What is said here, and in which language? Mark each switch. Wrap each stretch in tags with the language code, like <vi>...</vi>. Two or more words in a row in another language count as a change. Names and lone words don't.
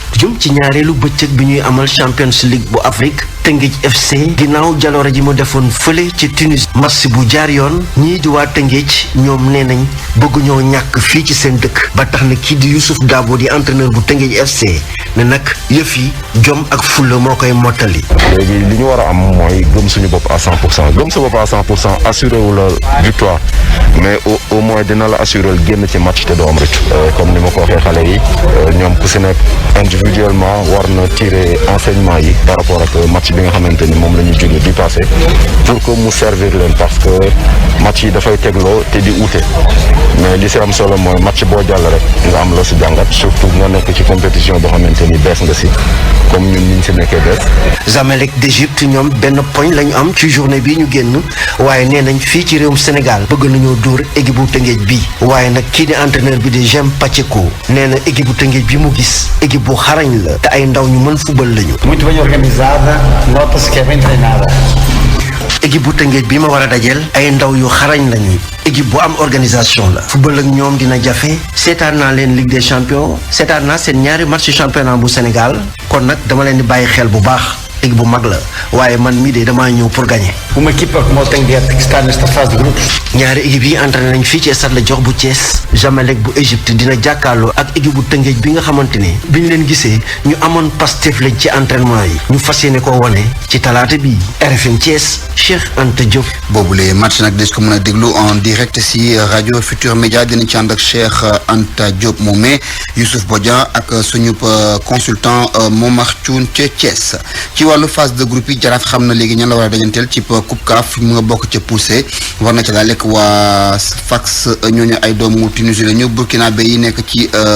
<wo>jëm ci ñaareelu bëccëg bi ñuy amal</wo> <en>Champions League</en> <wo>bu Afrique Teungueth FC ginnaaw jaloore ji mu defoon fële ci Tunis match bu jaar yoon ñii di waa Teungueth ñoom nee nañ bëgg ñoo ñàkk fii ci seen dëkk ba tax na kii di Youssouf Dabo di entraîneur bu Teungueth FC ne nag yëf yi jom ak fulla moo koy mottali. léegi li ñu war a am mooy gëm suñu bopp à 100% gëm sa bopp à 100% assuré wu</wo> <fr>la victoire mais au moins</fr> <wo>dina la assuré génn ci match te doo am rëcc comme ni ma ko waxee xale yi ñoom ku si nekk individuellement war na</wo> <fr>tirer enseignement</fr> <wo>yi</wo> <fr>par rapport</fr> <wo>ak match bi nga xamante ni moom la ñu jóge di</wo> <fr>passé pour que</fr> <wo>mu servir leen</wo> <fr>parce que</fr> <wo>match yi dafay tegloo te di ute mais li si am solo mooy match boo jàll rek nga am loo si jàngat surtout nga nekk ci compétition boo xamante ni bees nga si comme ñun niñ si nekkee bees. Zamalek d'Égypte ñoom benn poñ la ñu am ci journée bi ñu génn waaye nee nañ fii ci réewum Sénégal bëgg nañoo dóor équipe bu Teungueth bi waaye nag kii di entraîneur bi di Jem Pacheco nee na équipe bu Teungueth bi mu gis équipe bu xarañ la te ay ndaw ñu mën football lañu.</wo> <pt>Muito bem organizada, nota-se que é bem treinada.</pt> <wo>équipe bu Teungueth bi ma war a dajeel ay ndaw yu xarañ lañu équipe bu am organisation la football ak ñoom dina jafe seetaan naa leen Ligue des Champions seetaan naa seen ñaari match championnat bu Sénégal kon nag dama leen di bàyyi xel bu baax équipe bu mag la waaye man mii de damaa ñëw</wo> <fr>pour gagner.</fr> <pt>Uma equipa como o Teungueth que está nesta fase de grupos.</pt> <wo>ñaari équipe yi entraîné nañ fii ci stade Lat Dior bu Thiès Zamalek bu Égypte dina jàkkaarloo ak équipe bu Teungueth bi nga xamante ni bi ñu leen gisee ñu amoon Pastef lañ ci entraînement yi ñu fas yéene koo wane ci talaata bi RFM Thiès Cheikh Anta Diop. boobule match nag des ko mën a déglu</wo> <fr>en direct</fr> <wo>si rajo Futur Média dinañ ci ànd ak Cheikh Anta Diop moomee Youssouf Bodian ak suñu consultant Momar Thioune ca Thiès ci wàllu</wo> <fr>phase de groupe</fr> <wo>yi Jaraaf xam na léegi ñan la war a dajanteel ci Coupe CAF mu nga bokk ca poussé war na ca daal lekk waa Fax ñooñu ay doomu Tunisie la ñu Burkinabé yi nekk ci</wo>